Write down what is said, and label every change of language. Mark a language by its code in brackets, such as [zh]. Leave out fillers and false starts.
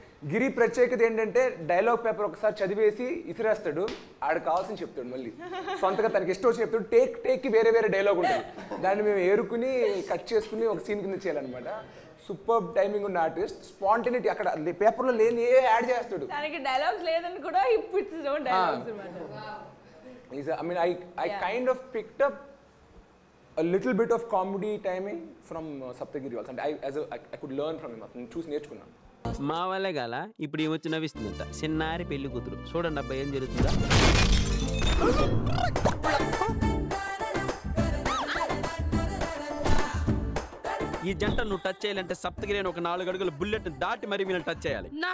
[te] గిరి ప్రత్యేకత ఏంటంటే dialogue paper ఒకసారి చదివేసి ఇసిరేస్తాడు, ఆడికి కావాల్సింది చెప్తాడు, మళ్ళీ సొంతగా తనకి ఇష్టం వచ్చి చెప్తాడు. టేక్కి వేరే డైలాగ్ ఉంటుంది, దాన్ని మేము ఏరుకుని కట్ చేసుకుని ఒక సీన్ కింద చేయాలన్నమాట. సూపర్ టైమింగ్ ఉన్న ఆర్టిస్ట్, స్పాంటేనిటీ అక్కడ పేపర్లో లేని ఏ యాడ్ చేస్తాడు. దానికి డైలాగ్స్ లేదని కూడా ఇప్పుడు dialogues [en] I mean, I kind of picked up a little bit of comedy timing from Saptagiri also, and I could learn from him. [te] నేను చూసి నేర్చుకున్నాను. మా వాళ్ళే గాల ఇప్పుడు ఏమొచ్చి నవ్విస్తుందంట చిన్నారి పెళ్లి కూతురు. చూడండి అబ్బాయి ఏం జరుగుతుందా. ఈ జంట నువ్వు టచ్ చేయాలంటే సప్తగిరి ఒక 4 అడుగుల బుల్లెట్ దాటి మరి వీళ్ళని టచ్ చేయాలి.